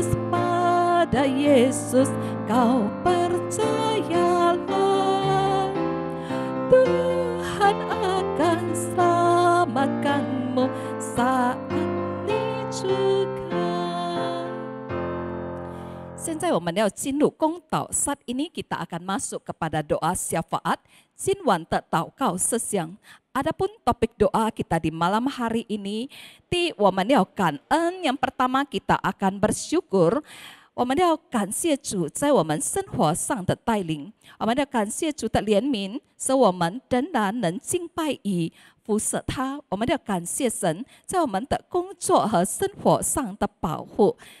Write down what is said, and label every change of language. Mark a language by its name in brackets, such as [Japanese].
[Indonesian] Pada Yesus kau percayalah, Tuhan akan selamatkanmu saat ini juga. [Chinese] 现在我们要进入公祷， [Indonesian] saat ini kita akan masuk kepada doa syafaat, [Chinese] 今晚的祷告事项。 [Indonesian] Adapun topik doa kita di malam hari ini, [Chinese] 我们要感恩。 [Indonesian] yang pertama kita akan bersyukur。 [Chinese] 我们要感谢主在我们生活上的带领，我们要感谢主的怜悯，使我们仍然能敬拜与服侍他。我们要感谢神在我们的工作和生活上的保护。